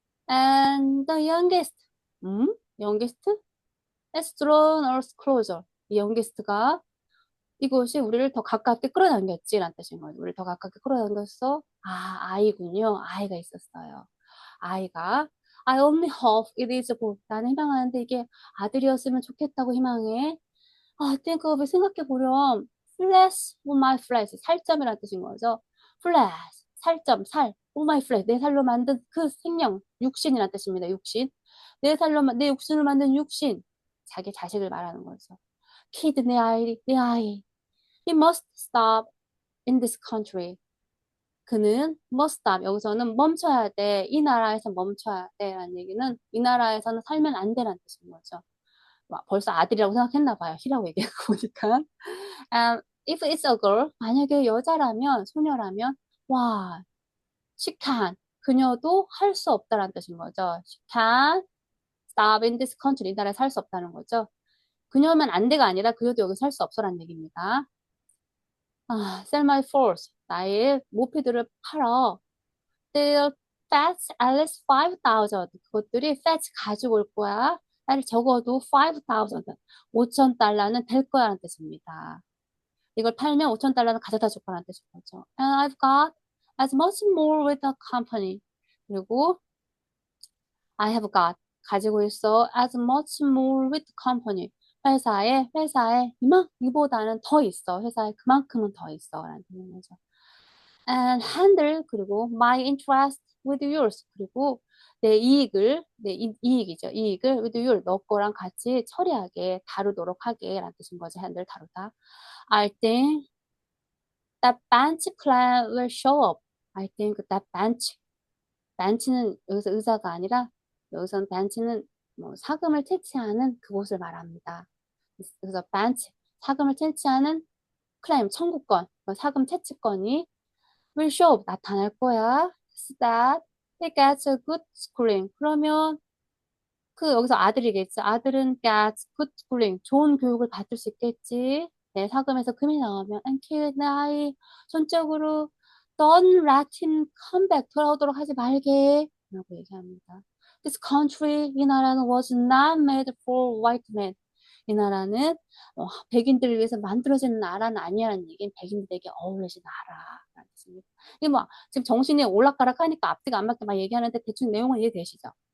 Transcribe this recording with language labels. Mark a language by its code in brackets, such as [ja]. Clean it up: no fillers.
[en] And the youngest, youngest has drawn us closer. [ko] 이 youngest가 이것이 우리를 더 가깝게 끌어당겼지라는 뜻인 거예요. 우리를 더 가깝게 끌어당겼어. 아이군요. 아이가 있었어요. 아이가 [en] I only hope it is a boy. [ko] 나는 희망하는데 이게 아들이었으면 좋겠다고 희망해. [en] think of it [ko] 생각해 보렴. [en] flesh on my flesh. [ko] 살점이라는 뜻인 거죠. [en] flesh, 살점, 살. all my flesh, [ko] 내 살로 만든 그 생명, 육신이라는 뜻입니다. 육신. 내 육신을 만든 육신. 자기 자식을 말하는 거죠. kid, 내 아이. [en] He must stop in this country. [ko] 그는 [en] must stop. [ko] 여기서는 멈춰야 돼. 이 나라에서 멈춰야 돼. 라는 얘기는 이 나라에서는 살면 안 되라는 뜻인 거죠. 와, 벌써 아들이라고 생각했나 봐요. 히라고 얘기하고 보니까. [en] If it's a girl, [ko] 만약에 여자라면, 소녀라면, 와, [en] she can. [ko] 그녀도 할 수 없다라는 뜻인 거죠. [en] She can stop in this country. [ko] 이 나라에 살 수 없다는 거죠. 그녀면 안 돼가 아니라 그녀도 여기 살 수 없어라는 얘기입니다. [en] sell my furs. [ko] 나의 모피들을 팔어. [en] They'll fetch at least 5,000. [ko] 그것들이 fetch 가지고 올 거야. 아니, 적어도 5,000. 5,000달러는 될 거야라는 뜻입니다. 이걸 팔면 5,000달러는 가져다 줄 거라는 뜻인 거죠. [en] And I've got as much more with the company. [ko] 그리고 [en] I have got [ko] 가지고 있어 [en] as much more with the company. [ko] 회사에 이보다는 더 있어. 회사에 그만큼은 더 있어. 라는 뜻인 거죠. [en] And handle [ko] 그리고 [en] my interest with yours. [ko] 그리고 내 이익을 이익이죠. 이익을 with your 너 거랑 같이 처리하게 다루도록 하게 라는 뜻인 거죠. handle 다루다. [en] I think that bench clan will show up. I think that bench [ko] 는 여기서 의자가 아니라 여기서는 bench는 뭐 사금을 채취하는 그곳을 말합니다. 그래서 bench 사금을 채취하는 클레임 청구권 사금 채취권이 [en] will show up [ko] 나타날 거야. [en] So that he gets a good schooling. [ko] 그러면 그 여기서 아들이겠지. 아들은 [en] gets good schooling. [ko] 좋은 교육을 받을 수 있겠지. 내 사금에서 금이 나오면 [en] and kid [ko] 내 아이 전적으로 [en] don't let him come back [ko] 돌아오도록 하지 말게 라고 얘기합니다. [en] This country [ko] 이 나라는 [en] was not made for white men. [ko] 이 나라는 백인들을 위해서 만들어진 나라는 아니라는 얘기는 백인들에게 어울리지 나라라는 뜻입니다. 이게 뭐 지금 정신이 올락가락 하니까 앞뒤가 안 맞게 막 얘기하는데 대충 내용은 이해되시죠?